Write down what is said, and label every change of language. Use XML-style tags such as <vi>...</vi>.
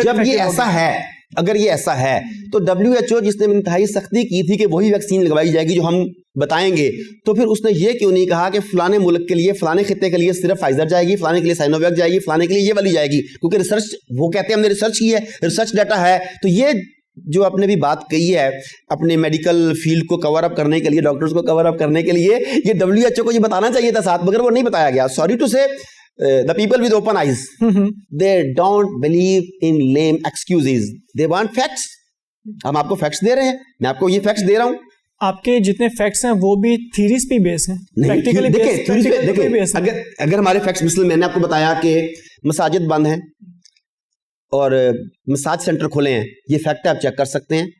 <ur>جب یہ ایسا ہے, اگر یہ ایسا ہے, تو WHO جس نے انتہائی سختی کی تھی کہ وہی ویکسین لگوائی جائے گی جو ہم بتائیں گے, تو پھر اس نے یہ کیوں نہیں کہا کہ فلانے ملک کے لیے, فلانے خطے کے لیے صرف فائزر جائے گی, فلانے کے لیے سائنوویک جائے گی, فلانے کے لیے یہ والی جائے گی, کیونکہ ریسرچ, وہ کہتے ہیں ہم نے ریسرچ کی ہے, ریسرچ ڈیٹا ہے. تو یہ جو آپ نے بھی بات کہی ہے اپنے میڈیکل فیلڈ کو کور اپ کرنے کے لیے, ڈاکٹرز کو کور اپ کرنے کے لیے, یہ WHO کو یہ بتانا چاہیے تھا ساتھ, مگر وہ نہیں بتایا گیا.</ur> <en>Sorry to say the people with open eyes, they don't believe in lame excuses, they want facts.</en> <ur>ہم آپ کو فیکٹس دے رہے ہیں, میں آپ کو یہ فیکٹس دے رہا ہوں. آپ کے جتنے فیکٹس ہیں وہ بھی تھیریز پہ بیس ہیں. اگر ہمارے فیکٹس, مثلا میں نے آپ کو بتایا کہ مساجد بند ہیں اور مساج سینٹر کھلے ہیں, یہ فیکٹ آپ چیک کر سکتے ہیں.</ur>